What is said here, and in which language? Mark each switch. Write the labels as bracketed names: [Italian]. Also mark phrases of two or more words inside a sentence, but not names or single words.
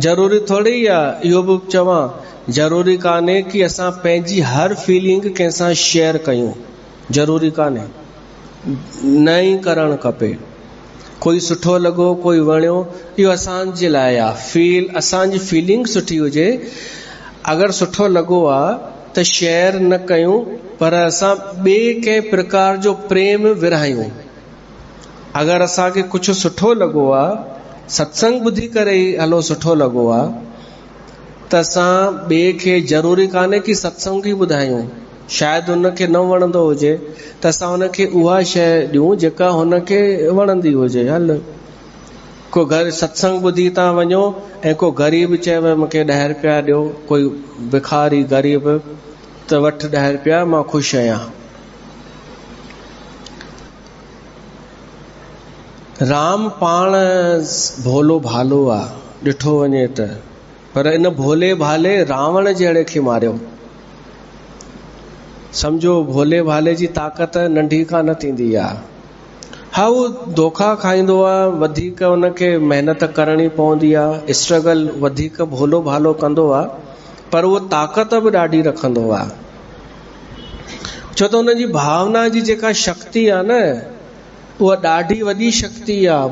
[Sindhi] ज़रूरी थोड़ी आहे, इहो बि चवां, ज़रूरी कान्हे कि असां पंहिंजी हर फीलिंग कंहिंसां शेयर कयूं, ज़रूरी कान्हे, न ई करणु खपे। कोई सुठो लॻो, कोई वणियो, इहो असांजे लाइ आहे। असांजी फीलिंग सुठी हुजे, अगरि सुठो लॻो आहे त शेयर न कयूं, पर असां ॿिए कंहिं प्रकार जो प्रेम विरहायूं। अगरि असांखे कुझु सुठो लॻो आहे, सत्संग ॿुधी करे ई हलो सुठो लॻो आहे, त असां ॿिए खे, ज़रूरी कान्हे कि सत्संग ई ॿुधायूं, शायदि हुनखे न वणंदो हुजे त असां हुनखे उहा शइ ॾियूं जेका हुनखे वणंदी हुजे। हल, को घर सत्संग ॿुधी था वञो ऐं को ग़रीब चए मूंखे 10 रुपया ॾियो, कोई भिखारी ग़रीब, त वठ 10 रुपया, मां ख़ुशि आहियां। राम पाण भोलो भालो आहे, ॾिठो वञे त, पर इन भोले भाले रावण जहिड़े खे मारियो। समझो भोले भाले जी ताक़त नंढी का न थींदी आहे। हा, उहो धोखा खाईंदो आहे, वधीक उनखे महिनत करणी पवंदी आहे, स्ट्रगल वधीक भोलो भालो कंदो आहे, पर उहो ताक़त बि ॾाढी रखंदो आहे। छो त हुनजी भावना जी जेका शक्ति आहे न, उहा ॾाढी वॾी शक्ति आहे।